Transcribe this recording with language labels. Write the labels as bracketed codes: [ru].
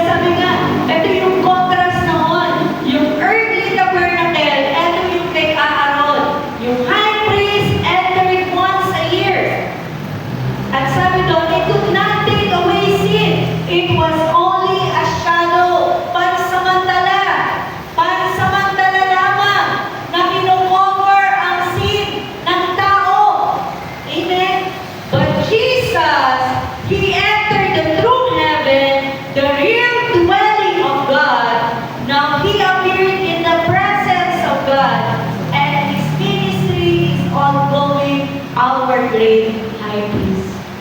[tl] Sabi nga, ito yung contrast noon. Yung earthly tabernacle, ito yung kay Aaron. [en] Yung high priest entered once a year. [tl] At sabi doon, [en] it could not take away sin. It was only a shadow. Pansamantala. [tl] Pansamantala lamang na kinocover ang sin ng tao. Amen? [en] But Jesus, He entered the true heaven, the real dwelling of God. Now He appeared in the presence of God. And His ministry is ongoing, our great high priest.